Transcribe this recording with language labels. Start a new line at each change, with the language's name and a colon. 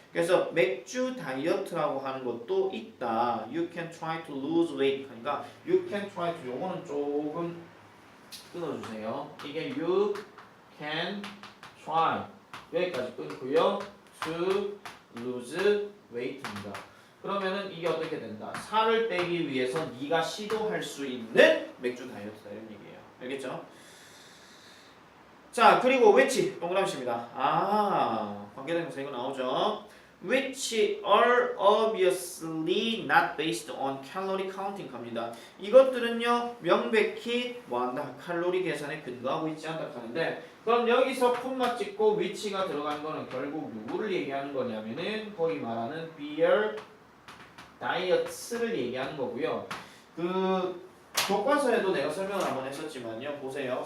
Korean: 그래서 맥주 다이어트라고 하는 것도 있다.
English: You can try to lose weight
Korean: 하니까
English: you can try to
Korean: 요거는 조금 끊어주세요. 이게
English: you can try
Korean: 여기까지 끊고요.
English: to lose weight입니다.
Korean: 그러면은 이게 어떻게 된다? 살을 빼기 위해서 네가 시도할 수 있는 맥주 다이어트다 이런 얘기예요. 알겠죠? 자, 그리고 which 동그라미입니다. 관계대명사 이거 나오죠.
English: which are obviously not based on calorie counting
Korean: 합니다. 이것들은요 명백히 뭐한다? 칼로리 계산에 근거하고 있지 않다 하는데 그럼 여기서 콤마 찍고 which가 들어간 거는 결국 누구를 얘기하는 거냐면은 거기 말하는
English: beer diets
Korean: 를 얘기하는 거고요. 그 교과서에도 내가 설명을 한번 했었지만요. 보세요.